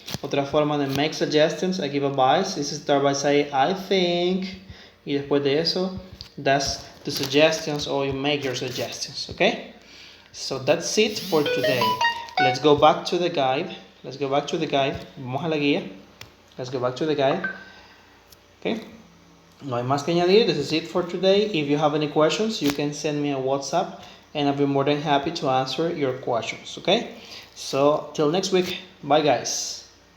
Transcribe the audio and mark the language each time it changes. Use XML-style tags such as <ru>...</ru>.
<es>Otra forma de</es> <en>make suggestions and give advice is start by saying I think,</en> <es>y después de eso das</es> <en>the suggestions or you make your suggestions. Okay, so that's it for today. Let's go back to the guide.</en> <es>Vamos a la guía.</es> <en>Let's go back to the guide.</en> <es>Okay, no hay más que añadir.</es> <en>This is it for today. If you have any questions, you can send me a WhatsApp and I'll be more than happy to answer your questions. Okay, so till next week. Bye guys.</en>